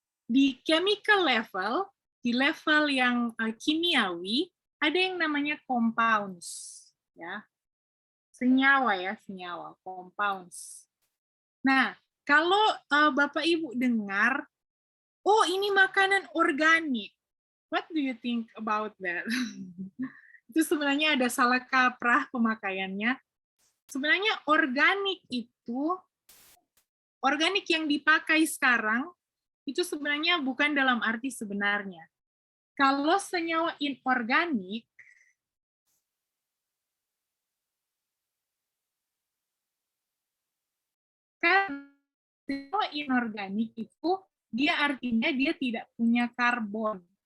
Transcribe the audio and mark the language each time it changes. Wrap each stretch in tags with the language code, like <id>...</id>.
<id>Di chemical level, di level yang kimiawi, ada yang namanya compounds. Ya. Senyawa, compounds. Nah, kalau Bapak Ibu dengar, oh ini makanan organik.</id> <en>What do you think about that?</en> <id>Itu sebenarnya ada salah kaprah pemakaiannya. Sebenarnya organik yang dipakai sekarang, itu sebenarnya bukan dalam arti sebenarnya. Kalau senyawa inorganik, kan senyawa inorganik itu dia artinya dia tidak punya karbon.</id>